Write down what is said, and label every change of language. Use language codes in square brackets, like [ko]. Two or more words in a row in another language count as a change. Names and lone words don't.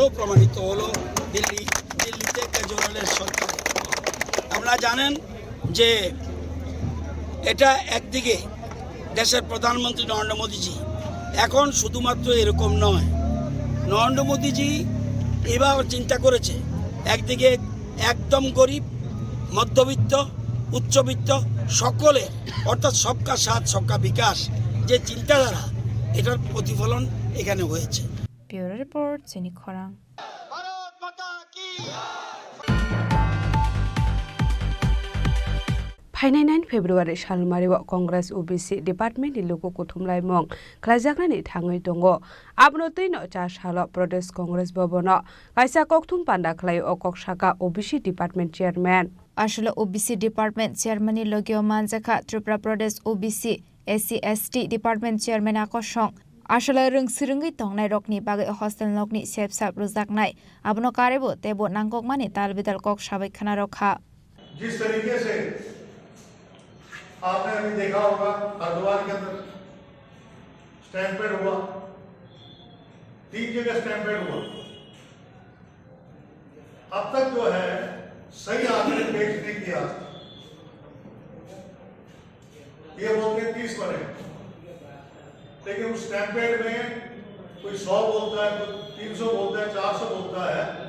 [bn] প্রমাণিত হলো দিল্লিতে কেজরিওয়ালের সরকার আপনারা জানেন যে এটা একদিকে দেশের প্রধানমন্ত্রী নরেন্দ্র মোদীজি এখন শুধুমাত্র এরকম নয় নরেন্দ্র মোদীজি এবার চিন্তা করেছে একদিকে একদম গরিব মধ্যবিত্ত উচ্চবিত্ত সকলের অর্থাৎ [hi] सबका साथ सबका विकास [bn] যে চিন্তাধারা এটার প্রতিফলন এখানে হয়েছে [trp] Bureau Report Chini Khorang Phainai 9 February Shalmari wa Congress OBC Department ni logo kuthumlai mong khlajaknani thangoi tongo abno tuino cha shalo Pradesh Congress Bhabono kaisa kokthum panda khlai o koksaka OBC Department Chairman Ashalo OBC Department Chairman ni logio manjaka Tripura Pradesh OBC SC/ST Department Chairman akosong Ashalo rungsirungi tongnai rokni bagai hostel nokni sepsap rujaknai abno karebo tebo nangkokmani talbidal kok sabai khana rokha [hi] जिस तरीके से आपने अभी देखा होगा हरिद्वार के अंदर स्टैंपेड हुआ 3 जगह स्टैंपेड हुआ अब तक जो है सही आंकड़े पेश नहीं किया ये बोलते 30 पर है लेकिन उस स्टैंपेड में कोई 100 बोलता है कोई 300 बोलता है 400 बोलता है